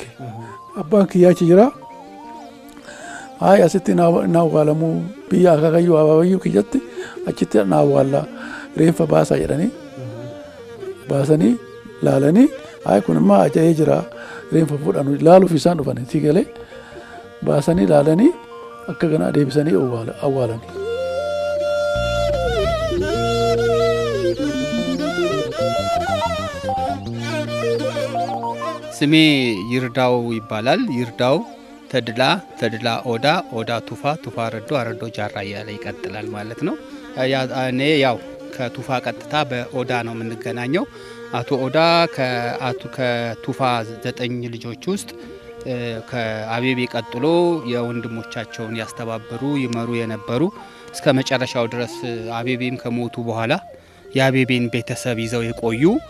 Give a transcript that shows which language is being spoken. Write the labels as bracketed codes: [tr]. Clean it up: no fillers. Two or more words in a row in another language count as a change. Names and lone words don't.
[om] Abbaan kiyyaa achi jira. Haay asitti na awwaalamuu biyya Akaakayyuu Abaabayyuu kiyyatti achitti na awwaallaa reenfa baasaa jedhanii baasanii laalanii haay kun immoo aja'ee jira reenfa fudhanu laaluuf isaan dhufan itti galee baasanii laalanii akka ganaa deebisanii awwaalanii. [am] ስሜ ይርዳው ይባላል። ይርዳው ተድላ ኦዳ ቱፋ ረዶ አረዶ ጃራ እያለ ይቀጥላል ማለት ነው። እኔ ያው ከቱፋ ቀጥታ በኦዳ ነው የምንገናኘው። አቶ ኦዳ ከቱፋ 9 ልጆች ውስጥ ከአቤቤ ቀጥሎ የወንድሞቻቸውን ያስተባበሩ ይመሩ የነበሩ እስከ መጨረሻው ድረስ አቤቤም ከሞቱ በኋላ የአቤቤን ቤተሰብ ይዘው የቆዩ